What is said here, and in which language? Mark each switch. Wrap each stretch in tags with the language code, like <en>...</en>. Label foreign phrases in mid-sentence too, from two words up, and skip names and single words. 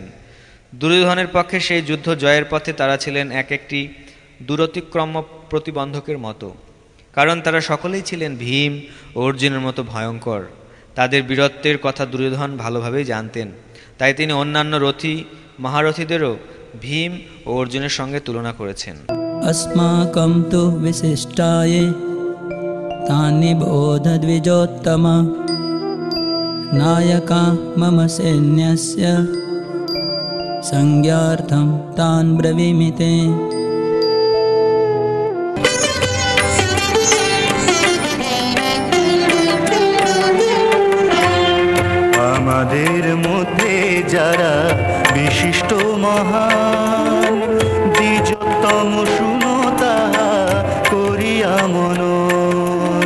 <bn>দুর্যোধনের পক্ষে সেই যুদ্ধ জয়ের পথে তারা ছিলেন এক একটি দূরতিক্রম্য প্রতিবন্ধকের মতো, কারণ তারা সকলেই ছিলেন ভীম ও অর্জুনের মতো ভয়ঙ্কর। তাদের বীরত্বের কথা দুর্যোধন ভালোভাবেই জানতেন, তাই তিনি অন্যান্য রথী মহারথীদেরও ভীম ও অর্জুনের সঙ্গে তুলনা করেছেন।</bn> <sa>अस्माकं तु विशिष्टाये तानि बोधद्विजोत्तम नायका मम सैन्यस्य संज्ञार्थं तान् ब्रवीमि ते।</sa> <bn>আমাদের মধ্যে যারা বিশিষ্ট মহান, দ্বিজোত্তম শুনো তাহা করিয়া মনন।</bn>